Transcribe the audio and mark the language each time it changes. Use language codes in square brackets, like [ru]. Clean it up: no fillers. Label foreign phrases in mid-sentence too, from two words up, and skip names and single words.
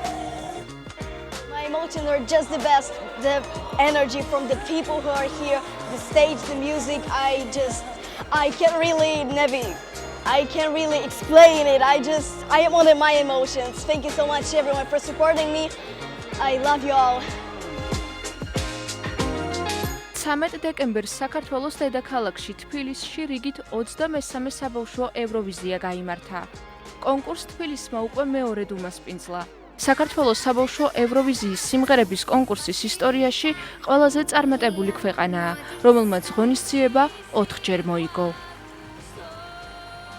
[en] My emotions are just the best. The energy from the people who are here, the stage, the music. I can't really explain it. I wanted my emotions. Thank you so much everyone for supporting me. I love you all. [ka] 13 დეკემბერს საქართველოს დედაქალაქში თბილისში რიგით 23 საბავშვო ევროვიზია გაიმართა. კონკურს თბილისმა უკვე მეორედ უმასპინძლა. საქართველოს საბავშვო ევროვიზიის სიმღერების კონკურსის ისტორიაში ყველაზე წარმატებული ქვეყანაა, რომელმაც ღონისძიება 4-ჯერ მოიგო.